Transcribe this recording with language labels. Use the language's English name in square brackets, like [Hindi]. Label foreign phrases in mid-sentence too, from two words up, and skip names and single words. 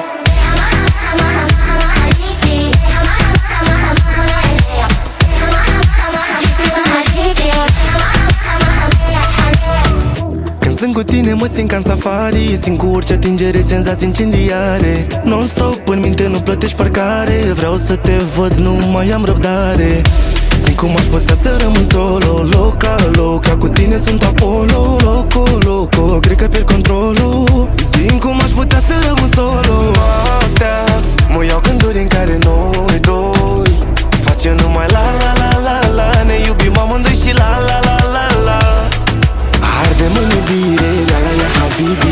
[Romanian] Sunt cu tine, mă simt ca în safari. Simt cu orice atingere senzații incendiare. Non-stop în minte, nu plătești parcare. Vreau să te văd, nu mai am răbdare. Simt cum aș putea să rămân solo. [Spanish] Loca, loca, [Romanian] cu tine sunt Apollo. [Spanish] Loco, loco, [Romanian] cred că pierd controlul. Simt cum aș putea să rămân solo. Noaptea mă iau gânduri în care noi doi facem numai la la la la la. Ne iubim amândoi și la la la la la. Ardem în iubire, la la ia habibi.